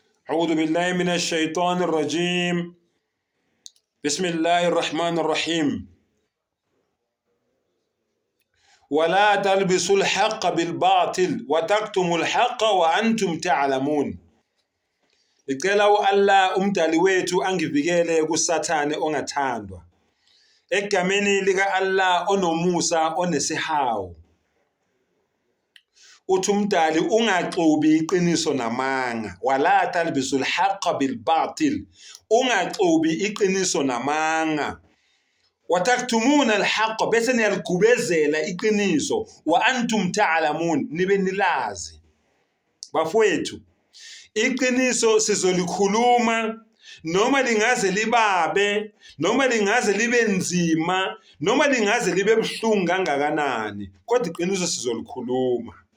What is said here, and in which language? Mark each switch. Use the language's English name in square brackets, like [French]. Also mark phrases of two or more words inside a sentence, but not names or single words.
[Arabic] أعوذ بالله من الشيطان الرجيم. بسم الله الرحمن الرحيم. ولا تلبسوا الحق بالباطل وتكتموا الحق وأنتم تعلمون. [Zulu] Ngicela uAllah umdali wethu angivikele kuSathane ongathandwa. Egameni lika Allah onomusa onesihawu. Uthi umdali ungaxubi iqiniso namanga. [Arabic] ولا تلبسوا الحق بالباطل. [Zulu] Ungaxubi iqiniso namanga. [Arabic] وتكتمون الحق [Zulu] bese niyaligubezela iqiniso [Arabic] وأنتم تعلمون [Zulu] nibe nilazi. Bafowethu, iqiniso sizolikhuluma noma lingaze libabe, noma lingaze libe nzima, noma lingaze libe buhlungu kangakanani, kodwa iqiniso sizolikhuluma.